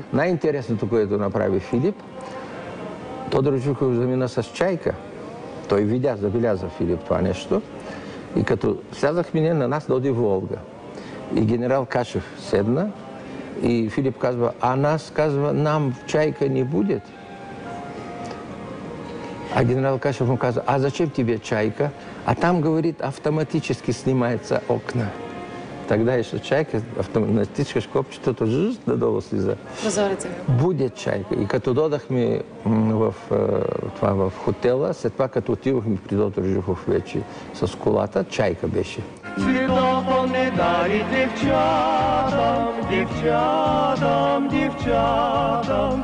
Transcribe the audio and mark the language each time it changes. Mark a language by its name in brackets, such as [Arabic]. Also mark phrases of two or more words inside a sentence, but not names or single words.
[Bulgarian] Най-интересното, което направи Филип, Тодор Живков замина с чайка. Той забеляза Филип това нещо. И като слязахме на нас доди Волга. И генерал Кашев седна и Филип казва, нас, казва, [Russian] нам чайка не будет. [Bulgarian] А генерал Кашев му казва, [Russian] зачем тебе чайка? А там, говорит, автоматически снимается окна. [Bulgarian] Тогда еще чайка, натискаш копчетото, надолу слиза. Прозореца. [Russian] Буде чайка. [Bulgarian] И като додахме в хотела, след това като отивахме при доктор Живков вече с колата, чайка беше. [Russian] Цветов не дари девчатам.